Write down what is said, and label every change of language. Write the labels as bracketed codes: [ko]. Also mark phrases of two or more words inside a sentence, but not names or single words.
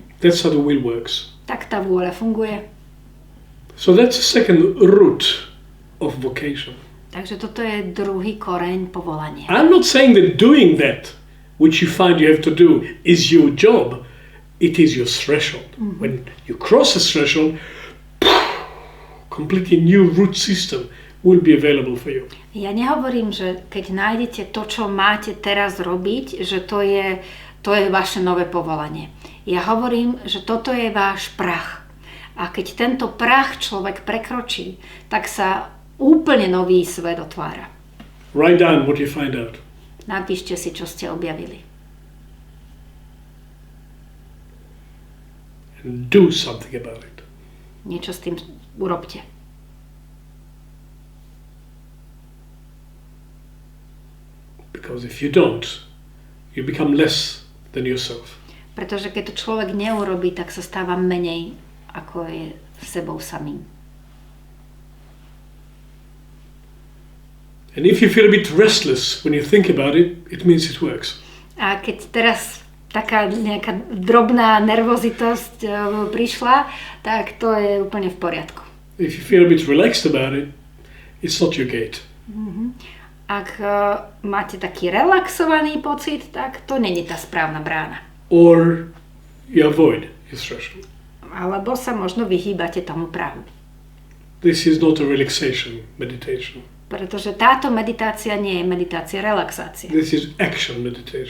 [en] That's how the will works. [sk] Tak tá vôľa funguje. [en] So that's the second root of vocation. [sk] Takže toto je druhý koreň povolania. [en] I'm not saying that doing that, which you find you have to do, is your job. It is your threshold. When you cross the threshold, completely new root system will be available for you. [sk] Ja nehovorím, že keď nájdete to, čo máte teraz robiť, že to je vaše nové povolanie. Ja hovorím, že toto je váš prach. A keď tento prach človek prekročí, tak sa úplne nový svet otvára. [en] Write down what you find out. [sk] Napíšte si, čo ste objavili. [en] And do something about it. [sk] Niečo s tým urobte. [en] Because if you don't, you become less than yourself. [sk] Pretože keď to človek neurobí, tak sa stáva menej, ako je sebou samým. [en] And if you feel a bit restless when you think about it, it means it works. [sk] A keď teraz taká nejaká drobná nervozitosť prišla, tak to je úplne v poriadku. [en] If you feel a bit relaxed about it, it's not your gate. [sk] Ak máte taký relaxovaný pocit, tak to není tá správna brána. [en] Or you avoid your threshold. [sk] Alebo sa možno vyhýbate tomu prahu. [en] This is not a relaxation meditation. [sk] Pretože táto meditácia nie je meditácia relaxácie. [en] This is action meditation.